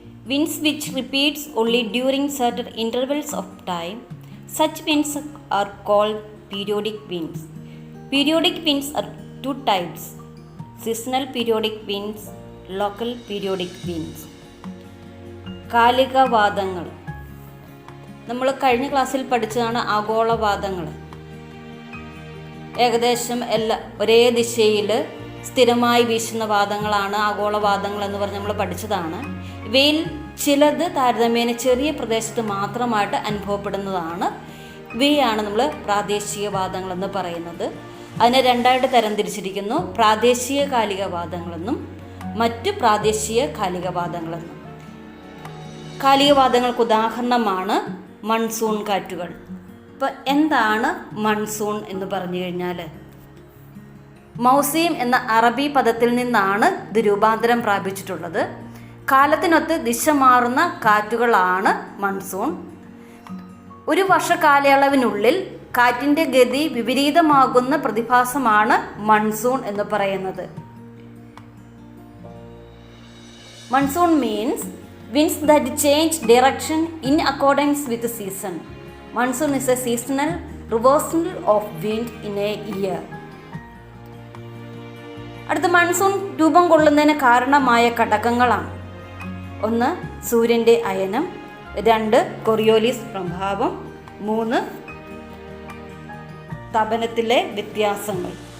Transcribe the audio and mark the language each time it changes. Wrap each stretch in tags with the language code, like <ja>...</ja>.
<en>Winds which repeats only during certain intervals of time. Such winds are called periodic winds. Periodic winds are two types: seasonal periodic winds, local periodic winds.</en> <ml>കാലികവാതങ്ങൾ നമ്മൾ കഴിഞ്ഞ ക്ലാസ്സിൽ പഠിച്ചതാണ്. ആഗോളവാതങ്ങൾ ഏകദേശം ഒരേ ദിശയിൽ സ്ഥിരമായി വീശുന്ന വാദങ്ങളാണ് ആഗോളവാദങ്ങൾ എന്ന് പറഞ്ഞ് നമ്മൾ പഠിച്ചതാണ്. ഇവയിൽ ചിലത് താരതമ്യേന ചെറിയ പ്രദേശത്ത് മാത്രമായിട്ട് അനുഭവപ്പെടുന്നതാണ്. ഇവയാണ് നമ്മൾ പ്രാദേശിക വാദങ്ങളെന്ന് പറയുന്നത്. അതിനെ രണ്ടായിട്ട് തരംതിരിച്ചിരിക്കുന്നു: പ്രാദേശിക കാലികവാദങ്ങളെന്നും മറ്റ് പ്രാദേശിക കാലികവാദങ്ങളെന്നും. കാലികവാദങ്ങൾക്ക് ഉദാഹരണമാണ് മൺസൂൺ കാറ്റുകൾ. ഇപ്പോൾ എന്താണ് മൺസൂൺ എന്ന് പറഞ്ഞു കഴിഞ്ഞാൽ, മൗസീം എന്ന അറബി പദത്തിൽ നിന്നാണ് ഇത് രൂപാന്തരം പ്രാപിച്ചിട്ടുള്ളത്. കാലത്തിനൊത്ത് ദിശ മാറുന്ന കാറ്റുകളാണ് മൺസൂൺ. ഒരു വർഷകാലയളവിനുള്ളിൽ കാറ്റിൻ്റെ ഗതി വിപരീതമാകുന്ന പ്രതിഭാസമാണ് മൺസൂൺ എന്ന് പറയുന്നത്.</ml> <en>Monsoon means winds that change direction in accordance with the season. Monsoon is a seasonal reversal of wind in a year.</en> <ml>അടുത്ത മൺസൂൺ രൂപം കൊള്ളുന്നതിന് കാരണമായ ഘടകങ്ങളാണ്: 1. സൂര്യൻ്റെ അയനം, 2. കൊറിയോലിസ് പ്രഭാവം, 3. തപനത്തിലെ വ്യത്യാസങ്ങൾ.</ml>